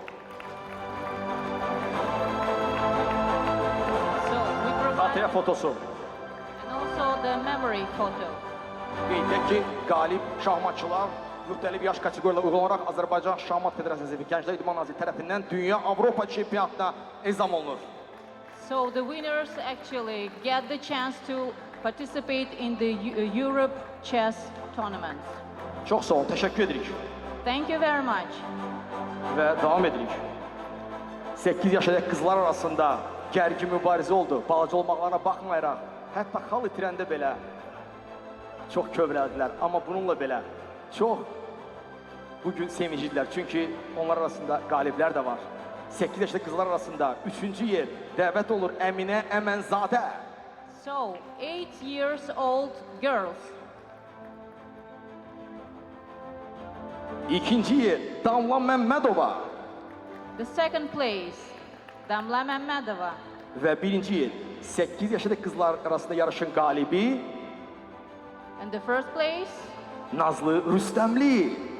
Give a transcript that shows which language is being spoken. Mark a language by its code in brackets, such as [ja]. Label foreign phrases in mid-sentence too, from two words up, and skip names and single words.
[en] So we provide [az] Xatirə fotosu. [en] and also the memory photo. [az] Qeyd edək ki, qalib şahmatçılar müxtəlif yaş kateqoriyalarına uyğun olaraq Azərbaycan Şahmat Federasiyası və Gənclər İdman Nazirliyi tərəfindən Dünya Avropa Çempionatına ezam olunur. [en] So the winners actually get the chance to participate in the Europe chess tournament. [az] Çox sağ olun, təşəkkür edirik. [en] Thank you very much. [az] Və davam edirik. 8 yaşadakı qızlar arasında gərgin mübarizə oldu. Balaca olmaqlarına baxmayaraq, hətta xal itirəndə belə çox kövrəldilər. Amma bununla belə çox bugün sevinclidirlər. Çünki onlar arasında qaliblər də var. 8 yaşlı qızlar arasında 3-cü yer dəvət olur Əminə Əmənzadə. [en] So 8 years old girls. [az] İkinci yer Damla Məmmədova. [en] The second place, Damla Mehmedova. [az] Və birinci yer 8 yaşlı qızlar arasında yarışın qalibi [en] And the first place, Nazlı Rüstəmli.